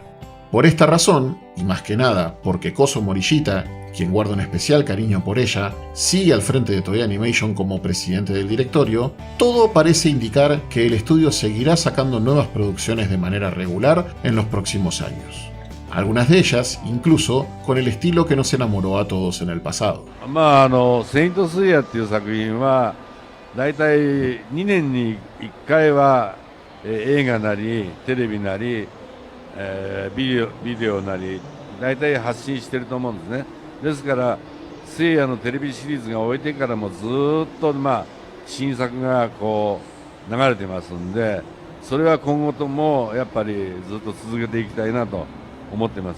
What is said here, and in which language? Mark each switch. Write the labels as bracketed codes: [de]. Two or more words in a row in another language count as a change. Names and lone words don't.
[es] Por esta razón, y más que nada porque Kozo Morishita, quien guarda un especial cariño por ella, sigue al frente de Toei Animation como presidente del directorio, todo parece indicar que el estudio seguirá sacando nuevas producciones de manera regular en los próximos años. Algunas de ellas, incluso, con el estilo que nos enamoró a todos en el pasado. [ja] セイントスイヤっていう作品はだいたい2年に1回は映画なりテレビなりビデオなりだいたい発信してると思うんですね。ですからセイヤのテレビシリーズが終えてからもずっと新作がこう流れてますんで、それは今後ともやっぱりずっと続けていきたいなと思ってます。